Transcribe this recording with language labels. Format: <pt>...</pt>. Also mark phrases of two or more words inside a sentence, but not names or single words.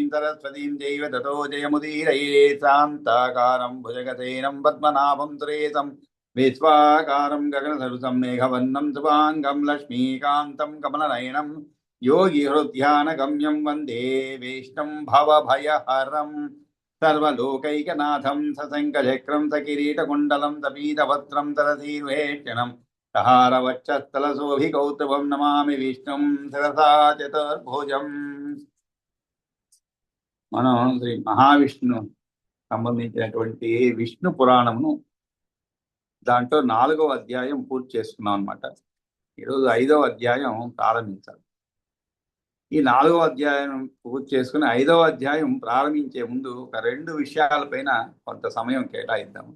<sa>सरस्वतीं चैव ततो जयमुदीरये शान्ताकारं भुजगशयनं पद्मनाभं सुरेशं विश्वाकारं गगनसदृशं मेघवर्णं शुभाङ्गं लक्ष्मीकान्तं कमलनयनं योगिहृद्यानगम्यं वन्दे विष्णुं भवभयहरम् सर्वलोकैकनाथं सशङ्खचक्रं सकिरीटकुण्डलं सपीतवस्त्रं तरसीर्वेक्षणं सहारवक्षस्थलशोभिकौस्तुभं नमामि विष्णुं शिरसा चतुर्भुजम्</sa> <te>మనం శ్రీ మహావిష్ణు సంబంధించినటువంటి విష్ణు పురాణమును దాంట్లో 4వ అధ్యాయం పూర్తి చేసుకున్నాం అనమాట. ఈరోజు 5వ అధ్యాయం ప్రారంభించాలి. ఈ 4వ అధ్యాయం పూర్తి చేసుకుని 5వ అధ్యాయం ప్రారంభించే ముందు ఒక 2 విషయాలపైన కొంత సమయం కేటాయిద్దాము.</te>